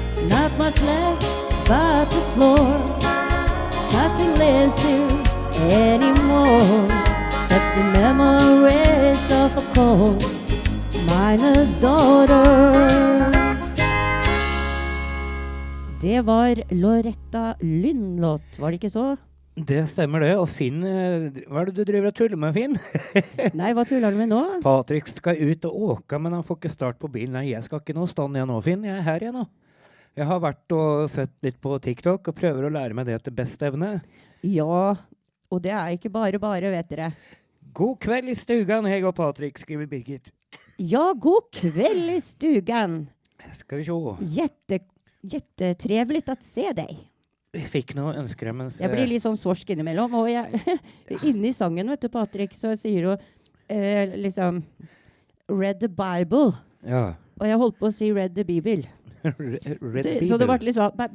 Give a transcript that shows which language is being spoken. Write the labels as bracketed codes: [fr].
[en] Not much left but the floor. Nothing lives here anymore except the memories of a coal miner's daughter. [no] Det var Loretta Lynn-låt, var det ikke så? Det stemmer det, og Finn, hva er det du driver og tuller med, Finn? Nei, hva tuller du med nå? Patrick skal ut og åka, men han får ikke start på bilen. Nei, jeg skal ikke noe stand igjen nå, Finn. Jeg er her igjen nå. Jeg har vært og sett litt på TikTok og prøver å lære meg det til beste evne. Ja, og det er ikke bare, vet dere. God kveld i stugan, jeg og Patrick, skriver Birgit. Ja, god kveld i stugan. Skal vi se. [sv] Jättetrevligt att se dig. [no] Jeg fikk noe ønsker jeg, mens... Jeg blir litt sånn svorsk innimellom, og inni sangen, vet du, Patrick, så sier hun liksom [en] Read the Bible. [no] Ja. Og jeg holdt på å si [en] Read the Bible. [no] Så det ble litt sånn...